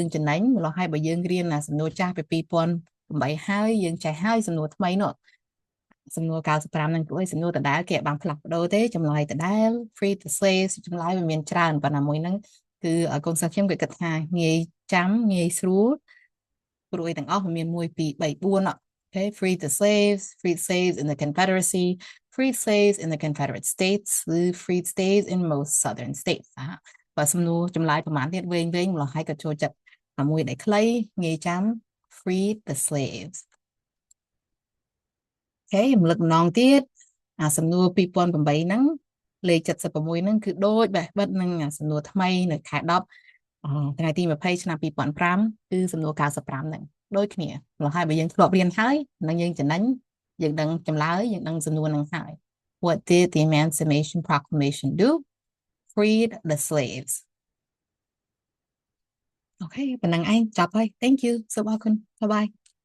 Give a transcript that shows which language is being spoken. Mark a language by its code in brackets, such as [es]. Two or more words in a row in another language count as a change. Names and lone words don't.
[km] ចំណេញម្ល៉េះហើយបើយើងរៀនសំណួរចាស់ពី2008ហើយយើងចេះហើយសំណួរថ្មីនោះសំណួរ95ហ្នឹងគឺសំណួរដដែលគេបានផ្លាស់ប្ដូរទេចម្លើយដដែល [en] Free the slaves [km] ចម្លើយវាមានច្រើនប៉ុន្តែមួយហ្នឹងគឺកូនសិស្សខ្ញុំគេគិតថាងាយចាំងាយស្រួលព្រោះអីទាំងអស់វាមាន1 2 3 4 [en] Okay, free the slaves in the Confederacy, freed slaves in the Confederate States, freed slaves in most southern states. [km] បើសំណួរចម្លើយប្រហែលទៀតវែងម្ល៉េះហើយក៏ចូលចិត្តមួយដែលខ្លីងាយចាំ [en] freed the slaves. [km] Okay រំលឹកម្ដងទៀតអាសំណួរ2008ហ្នឹងលេខ76ហ្នឹងគឺដូចបេះបិទនឹងសំណួរថ្មីនៅខែ10ថ្ងៃទី20ឆ្នាំ2005គឺសំណួរ95ហ្នឹងដូចគ្នាម្ល៉េះហើយបើយើងធ្លាប់រៀនហើយនឹងយើងចំណេញយើងដឹងចម្លើយយើងដឹងសំណួរហ្នឹងហើយ [en] What did the Emancipation Proclamation do? Freed the slaves. [km] Okay ប៉ុណ្ណឹងឯងចប់ហើយ [en] Thank you [km] សូមអរគុណ [en] Bye bye